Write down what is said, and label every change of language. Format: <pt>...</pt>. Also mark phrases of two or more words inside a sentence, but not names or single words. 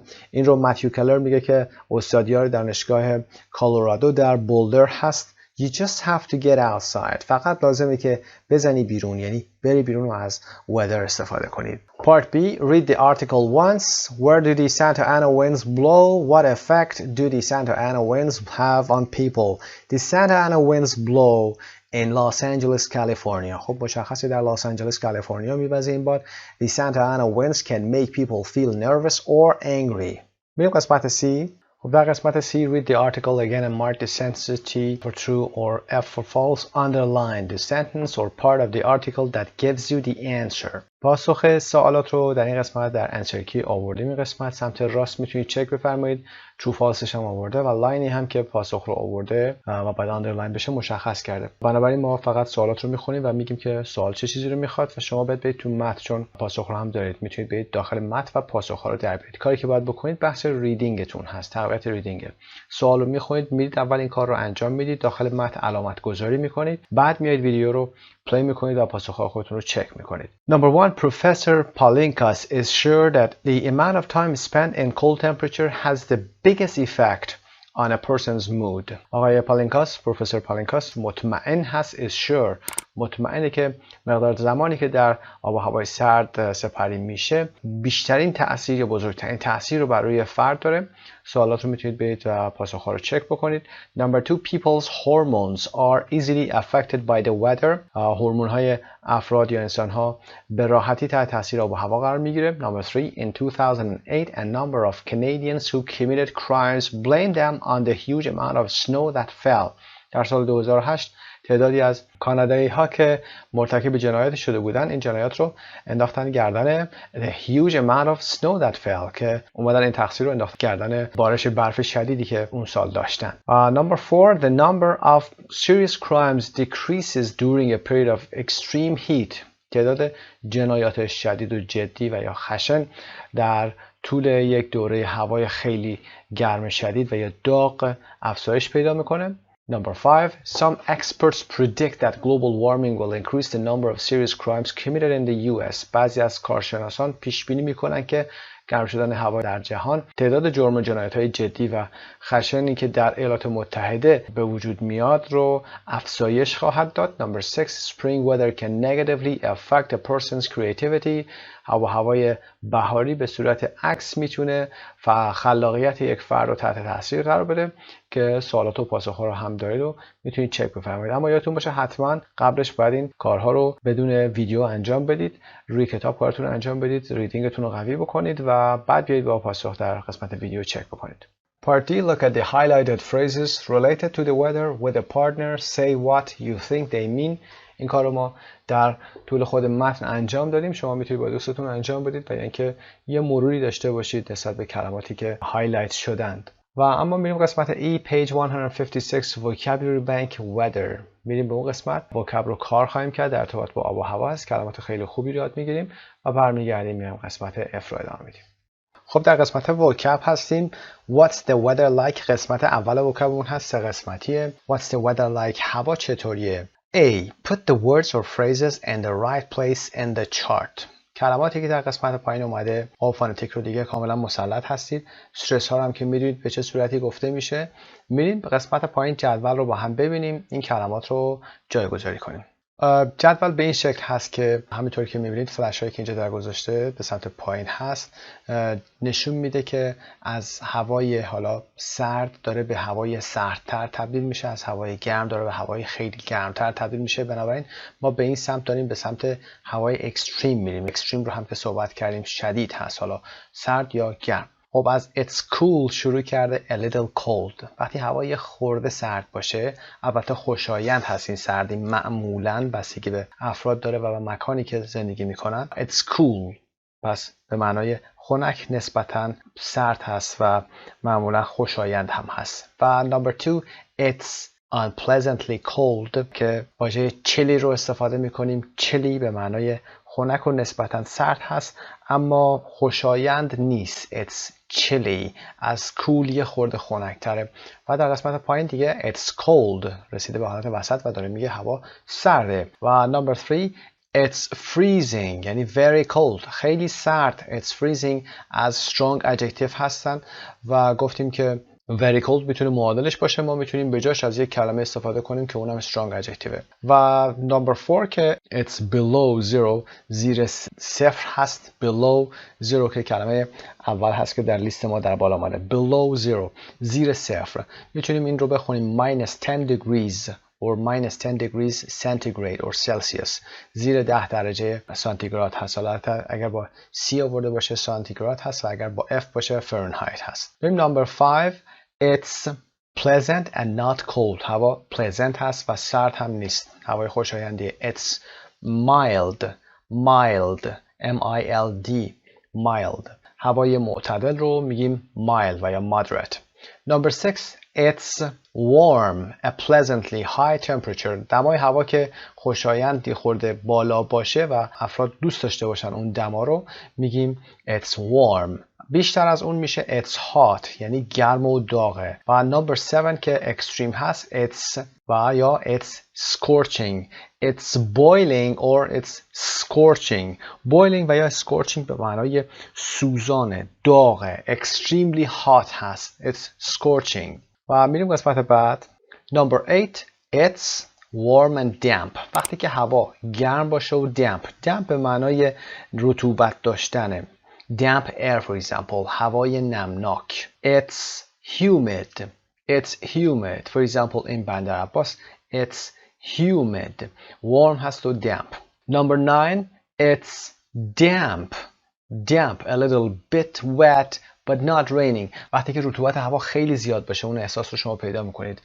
<fa>این رو متیو کلر میگه که استادیار دانشگاه کالرادو در بولدر هست،</fa> <en>You just have to get outside.</en> <fa>فقط لازمه که بزنی بیرون، یعنی بری بیرون و از weather استفاده کنید.</fa> <en>Part B. Read the article once. Where do the Santa Ana winds blow? What effect do the Santa Ana winds have on people? The Santa Ana winds blow in Los Angeles, California.</en> <fa>خب مشخصه در لس آنجلس کالیفرنیا میوزه این باد.</fa> <en>The Santa Ana winds can make people feel nervous or angry.</en> <fa>میریم قسمت C. خب در قسمت C.</fa> <en>Read the article again and mark the sentence T for true or F for false. Underline the sentence or part of the article that gives you the answer.</en> <fa>پاسخ سوالات رو در این قسمت در</fa> <en>answer key</en> <fa>آوردیم. این قسمت سمت راست میتونید چک بفرمایید.</fa> <en>true false</en> <fa>ش هم آورده و لاینی هم که پاسخ رو آورده و بعد آندرلاین بشه مشخص کرده. بنابراین ما فقط سوالات رو میخونیم و میگیم که سوال چه چیزی رو میخواد و شما باید برید تو متن، چون پاسخ رو هم دارید میتونید برید داخل متن و پاسخ ها رو در بیارید. کاری که باید بکنید بحث ریدینگتون هست، تقویت ریدینگ. سوال رو میخونید، میرید اول این کار رو انجام میدید، داخل متن علامت گذاری میکنید، بعد میایید ویدیو رو پلی میکنید و پاسخ‌های خودتون رو چک میکنید.</fa> <en>Number 1. Professor Palinkas is sure that the amount of time spent in cold temperature has the biggest effect on a person's mood.</en> <fa>آقای پالینکاس، پروفسور پالینکاس مطمئن هست،</fa> <en>is sure،</en> <fa>مطمئنه که مقدار زمانی که در آب و هوای سرد سپری میشه بیشترین تأثیر یا بزرگترین تأثیر رو بر روی فرد داره. سوالات رو میتونید برید و پاسخ‌ها رو چک بکنید.</fa> <en>Number 2. People's hormones are easily affected by the weather.</en> <fa>هورمون‌های افراد یا انسان‌ها به راحتی تحت تاثیر آب و هوا قرار میگیره.</fa> <en>Number 3. In 2008 a number of Canadians who committed crimes blamed them on the huge amount of snow that fell.</en> <fa>در سال 2008 تعدادی از کانادایی ها که مرتکب جنایات شده بودن این جنایات رو انداختن گردن</fa> <en>the huge amount of snow that fell،</en> <fa>که اومدن این تقصیر رو انداختن گردن بارش برف شدیدی که اون سال داشتن.</fa> <en>Number 4. The number of serious crimes decreases during a period of extreme heat.</en> <fa>تعداد جنایات شدید و جدی و یا خشن در طول یک دوره هوای خیلی گرم شدید و یا داغ افزایش پیدا میکنه.</fa> <en>Number 5. Some experts predict that global warming will increase the number of serious crimes committed in the US.</en> <fa>بعضی از کارشناسان پیش بینی میکنن که گرم شدن هوا در جهان تعداد جرم و جنایت‌های جدی و خشنی که در ایالات متحده به وجود میاد رو افزایش خواهد داد.</fa> <en>Number 6. Spring weather can negatively affect a person's creativity.</en> <fa>هوای بهاری به صورت عکس میتونه خلاقیت یک فرد رو تحت تاثیر قرار بده، که سوالات و پاسخ‌ها رو هم دارید و میتونید چک بفرمایید. اما یادتون باشه حتما قبلش باید این کارها رو بدون ویدیو انجام بدید، روی کتاب کارتون رو انجام بدید، ریدینگتون رو قوی بکنید و بعد بیایید با پاسخ در قسمت ویدیو چک بکنید.</fa> <en>Part D. Look at the highlighted phrases related to the weather with a partner. Say what you think they mean.</en> <fa>این کار رو ما در طول خود متن انجام دادیم. شما میتونید با دوستتون انجام بدید و اینکه یه مروری داشته باشید نسبت به کلماتی که هایلایت شدند. و اما میریم قسمت E. Page 156.</fa> <en>Vocabulary Bank Weather.</en> <fa>میریم به اون قسمت. vocab رو کار خواهیم کرد در ارتباط با آب و هوا هست. کلمات خیلی خوبی رو یاد میگیریم و برمیگردیم میریم قسمت F رو ادامه میدیم. خب در قسمت vocab هستیم.</fa> <en>What's the weather like؟</en> <fa>قسمت اول vocabمون هست، سه قسمتیه.</fa> <en>What's the weather like؟</en> <fa>هوا چطوریه؟ A.</fa> <en>Put the words or phrases in the right place in the chart.</en> <fa>کلماتی که در قسمت پایین اومده، آب فونتیک رو دیگه کاملا مسلط هستید. استرس ها هم که میدونید به چه صورتی گفته میشه. میریم به قسمت پایین جدول رو با هم ببینیم، این کلمات رو جایگذاری کنیم. جدول به این شکل هست که همینطور که میبینید فلش هایی که اینجا در گذاشته به سمت پایین هست نشون میده که از هوای حالا سرد داره به هوای سردتر تبدیل میشه، از هوای گرم داره به هوای خیلی گرمتر تبدیل میشه. بنابراین ما به این سمت داریم به سمت هوای اکستریم میریم. اکستریم رو هم که صحبت کردیم شدید هست، حالا سرد یا گرم. خب از</fa> <en>it's cool</en> <fa>شروع کرده</fa> <en>a little cold.</en> <fa>وقتی هوای خورده سرد باشه، البته خوشایند هست این سردی، معمولاً بستگی به افراد داره و به مکانی که زندگی میکنن.</fa> <en>it's cool</en> <fa>پس به معنای خنک نسبتاً سرد هست و معمولاً خوشایند هم هست. و</fa> <en>number 2 it's unpleasantly cold</en> <fa>که واژه chilly رو استفاده میکنیم. chilly به معنای خنک و نسبتاً سرد هست اما خوشایند نیست.</fa> <en>it's chilly</en> <fa>از cool یه خورده خنک‌تره. و در قسمت پایین دیگه</fa> <en>it's cold</en> <fa>رسیده به حالت وسط و داره میگه هوا سرده.</fa> <en>و number 3 it's freezing یعنی very cold</en> <fa>خیلی سرد.</fa> <en>it's freezing</en> <fa>از</fa> <en>strong adjective</en> <fa>هستن و گفتیم که</fa> <en>very cold</en> <fa>میتونه معادلش باشه. ما میتونیم به جاش از یک کلمه استفاده کنیم که اونم</fa> <en>strong adjective. و number 4 که it's below zero،</en> <fa>زیر صفر هست.</fa> <en>below zero</en> <fa>که کلمه اول هست که در لیست ما در بالا آمده.</fa> <en>below zero،</en> <fa>زیر صفر. میتونیم این رو بخونیم</fa> <en>minus 10 degrees or minus 10 degrees centigrade or Celsius.</en> <fa>زیر 10 درجه سانتیگراد هست. حالا اگر با C آورده باشه سانتیگراد هست و اگر با F باشه فرنهایت هست.</fa> <en>بریم number 5. It's pleasant and not cold.</en> <fa>هوا pleasant هست و سرد هم نیست. هوای خوشایندیه.</fa> <en>It's mild. M-I-L-D. mild.</en> <fa>هوای معتدل رو میگیم mild و یا moderate.</fa> <en>Number 6. It's warm, a pleasantly high temperature.</en> <fa>دمای هوا که خوشایندی خورده بالا باشه و افراد دوست داشته باشن اون دما رو میگیم</fa> <en>it's warm.</en> <fa>بیشتر از اون میشه</fa> <en>it's hot،</en> <fa>یعنی گرم و داغه.</fa> <en>و number 7 که extreme هست it's</en> <fa>و یا</fa> <en>it's scorching. It's boiling or it's scorching.</en> <fa>boiling و یا scorching به mعنای سوزانه، داغه.</fa> <en>extremely hot</en> <fa>هست.</fa> <en>it's scorching.</en> <fa>و میریم قسمت بعد.</fa> <en>number 8 it's warm and damp.</en> <fa>وقتی که هوا گرم باشه و damp به معنای رطوبت داشتنه.</fa> <en>damp air for example،</en> <fa>هوای نمناک.</fa> <en>it's humid for example in بندر عباس it's humid.</en> <fa>warm هست و damp.</fa> <en>number 9 it's damp a little bit wet but not raining.</en> <fa>وقتی که رطوبت هوا خیلی زیاد باشه اون احساس رو شما پیدا میکنید.</fa>